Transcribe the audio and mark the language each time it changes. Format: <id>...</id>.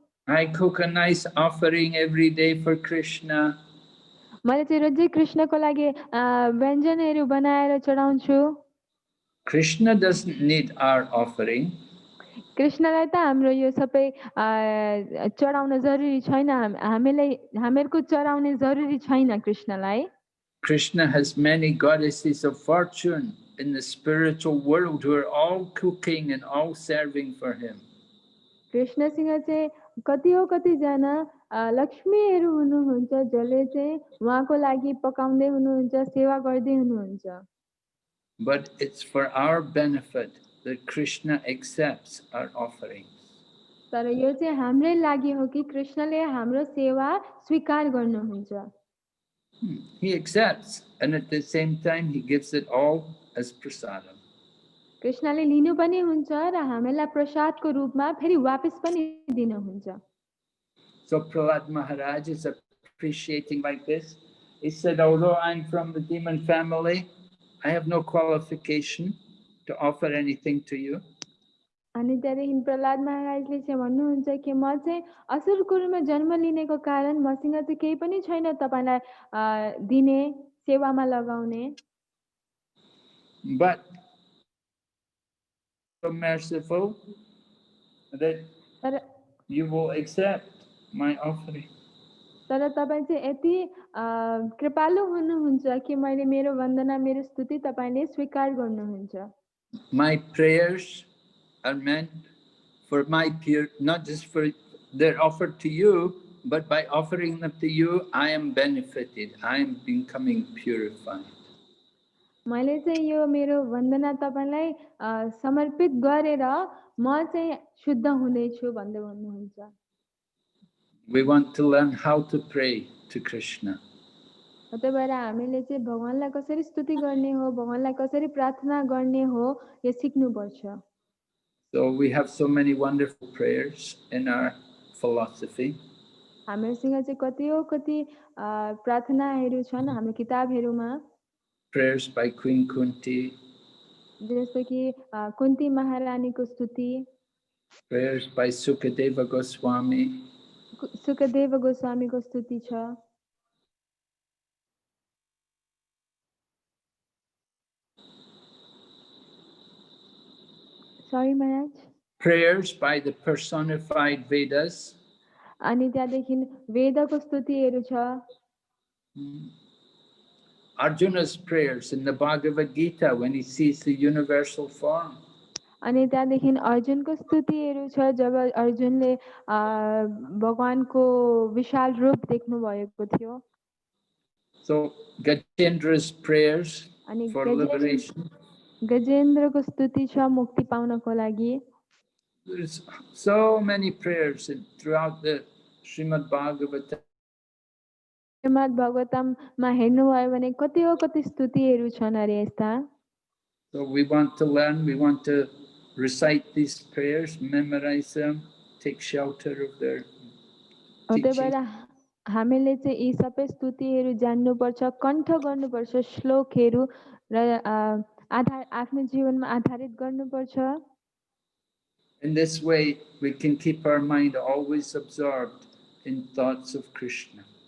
<en>I cook a nice offering every day for Krishna.</en> <ne>मैले चाहिँ रोजै कृष्णको लागि व्यञ्जनहरू बनाएर चढाउँछु</ne> <en>Krishna doesn't need our offering.</en> <ne>कृष्णलाई त हाम्रो यो सबै चढाउन जरुरी छैन हामीहरूको चढाउने जरुरी छैन कृष्णलाई</ne> <en>Krishna has many goddesses of fortune in the spiritual world who are all cooking and all serving for him.</en> <ne>कृष्णसँग चाहिँ कतिजना लक्ष्मीहरू हुनुहुन्छ जसले चाहिँ उहाँको लागि पकाउँदै हुनुहुन्छ सेवा गर्दै हुनुहुन्छ</ne> <en>But it's for our benefit that Krishna accepts our offerings.</en> <ne>तर यो चाहिँ हाम्रै लागि हो कि कृष्णले हाम्रो सेवा स्वीकार गर्नुहुन्छ</ne> <en>He accepts, and at the same time he gives it all as prasadam.</en> <ne>कृष्णले लिनु पनि हुन्छ र हामीलाई प्रसादको रूपमा फेरि वापस पनि दिनुहुन्छ</ne> <en>So Prahlad Maharaj is appreciating like this. He said, although I'm from the demon family, I have no qualification to offer anything to you.</en> <ne>अनि त्यहाँदेखि प्रहलाद महाराजले चाहिँ भन्नुहुन्छ कि म चाहिँ असुर कुलमा जन्म लिनेको कारण मसँग चाहिँ केही पनि छैन तपाईलाई दिने सेवामा लगाउने</ne> <en>But so merciful that</en> <ne>तर</ne> <en>you will accept my offering.</en> <ne>तर तपाईँ चाहिँ यति कृपालु हुनुहुन्छ कि मैले मेरो वन्दना मेरो स्तुति तपाईले स्वीकार गर्नुहुन्छ</ne> <en>My prayers are meant for my pure, not just for, they're offered to you, but by offering them to you, I am benefited. I am becoming purified.</en> <ne>मैले चाहिँ यो मेरो वन्दना तपाईलाई समर्पित गरेर म चाहिँ शुद्ध हुनेछु भन्दै भन्नुहुन्छ</ne> <en>We want to learn how to pray to Krishna.</en> <ne>त्यही भएर हामीले चाहिँ भगवानलाई कसरी स्तुति गर्ने हो भगवानलाई कसरी प्रार्थना गर्ने हो यो सिक्नुपर्छ</ne> <en>So we have so many wonderful prayers in our philosophy.</en> <ne>हामीसँग चाहिँ कति प्रार्थनाहरू छन् हाम्रो किताबहरूमा</ne> <en>Prayers by Queen Kunti.</en> <ne>जस्तो कि कुन्ती महारानीको स्तुति</ne> <en>Prayers by Sukadeva Goswami.</en> <ne>Sukhdev गोस्वामीको स्तुति छ</ne> <en>Sorry, Maharaj. Prayers by the personified Vedas.</en> <ne>अनि त्यहाँदेखि वेदको स्तुतिहरू छ</ne> <en>Arjuna's prayers in the Bhagavad Gita when he sees the universal form.</en> <ne>अनि त्यहाँदेखि अर्जुनको स्तुतिहरू छ जब अर्जुनले भगवानको विशाल रूप देख्नु भएको थियो</ne> <en>So Gajendra's prayers</en> <ne>अनि</ne> <en>for liberation.</en> <ne>गजेन्द्रको स्तुति छ मुक्ति पाउनको लागि</ne> <en>There's so many prayers throughout the Srimad Bhagavatam.</en> <ne>Shrimad भागवतममा हेर्नुभयो भने कति स्तुतिहरू छन् अरे यस्ता</ne> <en>So we want to learn, we want to recite these prayers, memorize them, take shelter of their</en> <ne>त्यही भएर</ne> <en>teaching.</en> <ne>हामीले चाहिँ यी सबै स्तुतिहरू जान्नुपर्छ कण्ठ गर्नुपर्छ श्लोकहरू र आफ्नो जीवनमा आधारित गर्नुपर्छ</ne> <en>In this way, we can keep our mind always absorbed in thoughts of Krishna.</en>